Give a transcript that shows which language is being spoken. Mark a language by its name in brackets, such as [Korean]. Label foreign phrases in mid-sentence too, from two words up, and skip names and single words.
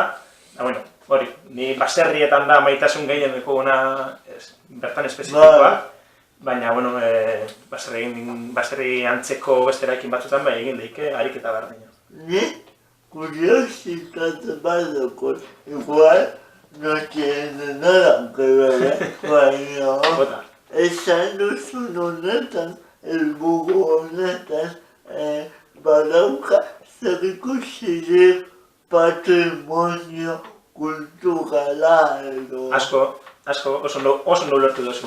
[Basque] Bueno, hori, ni baserrietan da maitasun gehien dekoguna bertan espezifikoa. Baina, bueno, baserri antzeko beste eraikin batzutan, bai egin leike ariketa berdina. Ni kuriositate bat dokot, igual, [Spanish] no tiene nada que ver, [Basque] baina esan duzun honetan, helburu honetan, badauka zerikusirik patrimonio kulturala edo. Asko, oso ondo ulertu duzu.